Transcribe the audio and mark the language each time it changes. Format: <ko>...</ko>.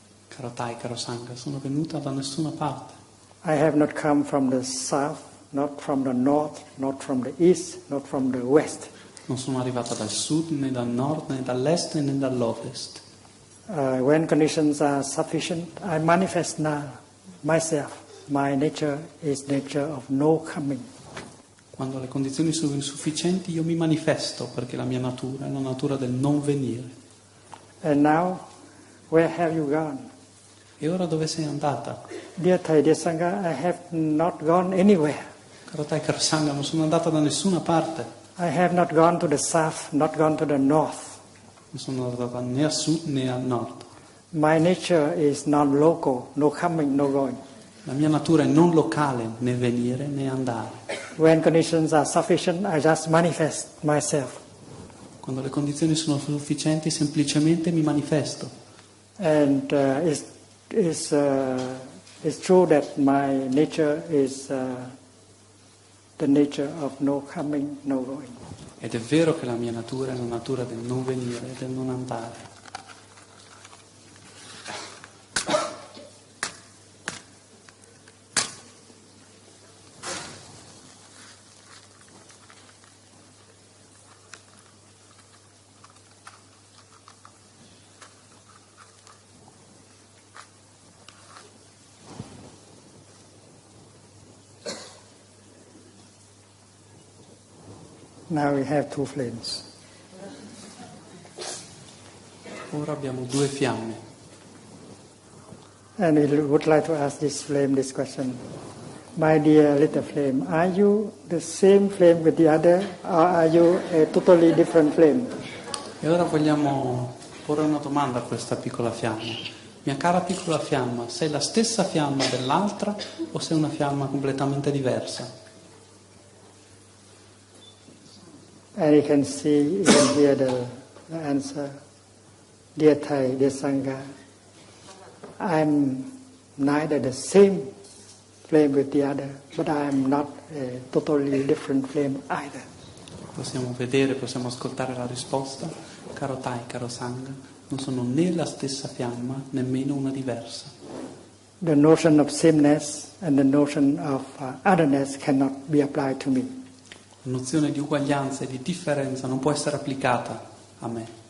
<it>Caro Tai, caro Sangha, sono venuta da nessuna parte.</it> <en>I have not come from the south, not from the north, not from the east, not from the west.</en> <it>Non sono arrivata dal sud, né dal nord, né dall'est, né dall'ovest.</it> <en>When conditions are sufficient, I manifest now myself. My nature is nature of no coming.</en> <it>Quando le condizioni sono insufficienti, io mi manifesto, perché la mia natura è la natura del non venire.</it> <en>And now, where have you gone?</en> <it>E ora dove sei andata?</it> <en>Dear Thai, dear Sangha, I have not gone anywhere.</en> <it>Caro Tai, caro Sangha, non sono andata da nessuna parte.</it> <en>I have not gone to the south, not gone to the north.</en> <it>Non sono andata né a sud né a nord.</it> <en>My nature is non-local, no coming, no going.</en> <it>La mia natura è non locale, né venire né andare.</it> <en>When conditions are sufficient, I just manifest myself.</en> <it>Quando le condizioni sono sufficienti, semplicemente mi manifesto.</it> <en>And it's true that my nature is the nature of no coming, no going.</en> <it>Ed è vero che la mia natura è la natura del non venire e del non andare.</it> <en>Now we have two flames.</en> <it>Ora abbiamo due fiamme.</it> <en>And we would like to ask this flame this question. My dear little flame, are you the same flame with the other, or are you a totally different flame?</en> <it>E ora vogliamo porre una domanda a questa piccola fiamma. Mia cara piccola fiamma, sei la stessa fiamma dell'altra o sei una fiamma completamente diversa?</it> <en>And you can see, you can hear the answer. Dear Thai, dear Sangha, I'm neither the same flame with the other, but I'm not a totally different flame either.</en> <it>Possiamo vedere, possiamo ascoltare la risposta. Caro Tai, caro Sangha, non sono né la stessa fiamma, nemmeno una diversa.</it> <en>The notion of sameness and the notion of otherness cannot be applied to me.</en> <it>La nozione di uguaglianza e di differenza non può essere applicata a me.</it>